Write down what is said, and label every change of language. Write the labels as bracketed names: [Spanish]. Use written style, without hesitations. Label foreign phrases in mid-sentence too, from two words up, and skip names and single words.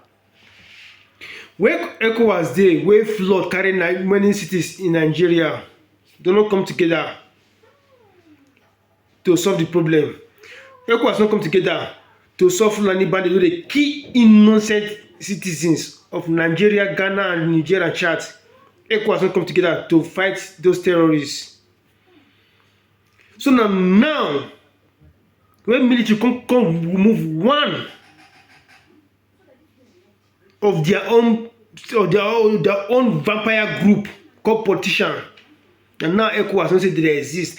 [Nigerian Pidgin] Where ECOWAS dey, where flood carry many cities in Nigeria, they no come together to solve the problem. ECOWAS no come together to solve Fulani bandits wey dey kill innocent citizens of Nigeria, Ghana, and Niger and Chad. ECOWAS no come together to fight those terrorists. So now when military come remove one of their own vampire group called politician, and now ECOWAS don't say they exist.